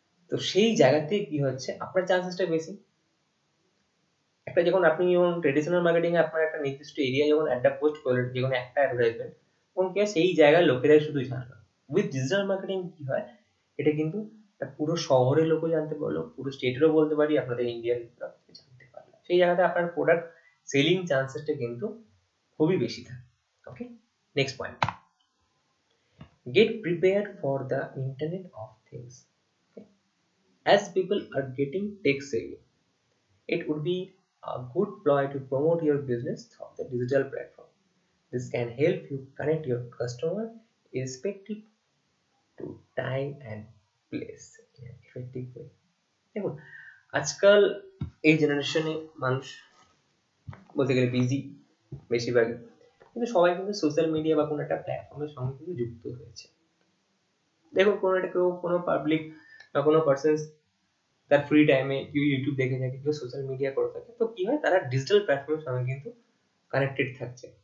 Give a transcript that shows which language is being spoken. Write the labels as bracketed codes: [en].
[bn] তো সেই জায়গাতে কি হচ্ছে, আপনার চান্সেসটা বেশি। একটা যখন আপনি যখন ট্রেডিশনাল মার্কেটিং এ আপনার একটা নির্দিষ্ট এরিয়া যখন অ্যাডটা পোস্ট করলেন, যেকোনো একটা অ্যাডভার্টাইজমেন্ট, তখন কি হয় সেই জায়গার লোকেরাই শুধু জানলো। উইথ ডিজিটাল মার্কেটিং কি হয়, এটা কিন্তু পুরো শহরের লোকও জানতে পারলো, পুরো স্টেটেরও বলতে পারি, আপনাদের ইন্ডিয়ান জানতে পারলো, সেই জায়গাতে আপনার প্রোডাক্ট সেলিং চান্সেসটা কিন্তু খুবই বেশি থাকে। [en] Okay, next point, get prepared for the internet of things. Okay? As people are getting tech savvy, it would be a good ploy to promote your business through the digital platform. This can help you connect your customer irrespective to time and place in an effective way. [bn] দেখুন আজকাল এই জেনারেশনে মানুষ বলতে গেলে busy বেশিরভাগই, কিন্তু সবাই কিন্তু সোশ্যাল মিডিয়া বা কোনো একটা প্ল্যাটফর্মের সঙ্গে কিন্তু যুক্ত হয়েছে। দেখুন কোনো পাবলিক বা কোনো পার্সন তার ফ্রি টাইমে কেউ ইউটিউব দেখে থাকে, কেউ সোশ্যাল মিডিয়া করে থাকে, তো কি হয় তারা ডিজিটাল প্ল্যাটফর্মের সঙ্গে কিন্তু কানেক্টেড থাকছে।